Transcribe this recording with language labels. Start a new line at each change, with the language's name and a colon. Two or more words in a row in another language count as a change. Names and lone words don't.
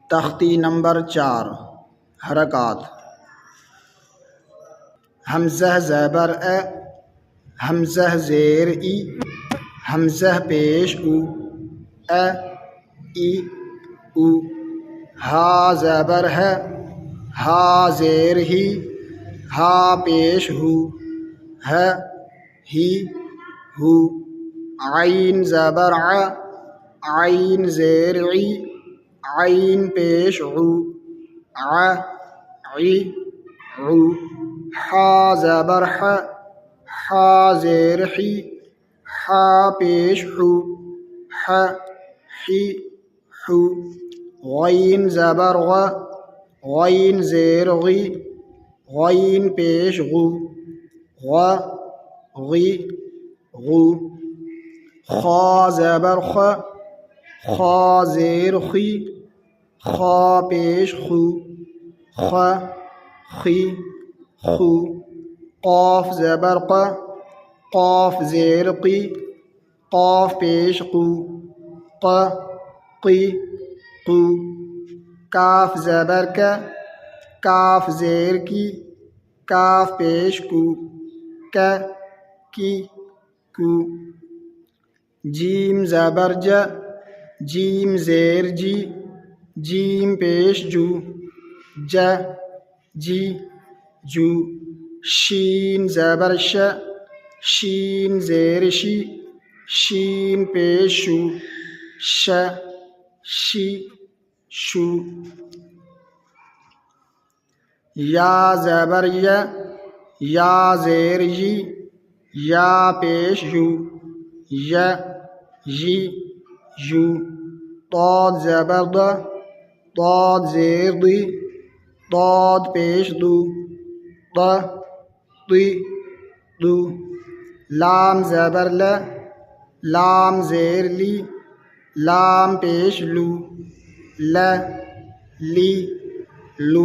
Urdu: تختی نمبر 4 حرکات۔ حمزہ زبر ا، حمزہ زیر ای، حمزہ پیش او، ای او۔ ہا زبر ہے، ہا زیر ہی، ہا پیش ہو، ہی ہو۔ عین زبر ع، عین زیر عی، عین پیش عو، عی عو۔ حا زبر ح، حا زیر حی، حا پیش حو، حی حو۔ غین زبر غ، غین زیر غی، غین پیش غو، غی غو۔ خا زبر خ، خا زیر خی، خا پیش خو، خی خو۔ قاف زبر ق، قاف زیر قی، قاف پیش قو، قی قو۔ کاف زبر ک، کاف زیر کی، کاف پیش کو، کی کو۔ جیم زبر ج، جیم زیر جی، جیم پیش جو، جی جو۔ شین زبر ش، شین زیر شی، شین پیش شو، شی شو۔ یا زبر ی، یا زیر یی، یا پیش یو، یی یو۔ ضاد زبر ض، ضاد زیر ضی، ضاد پیش دو، دو۔ لام زبر ل، لام زیر لی، لام پیش لو، لی لو۔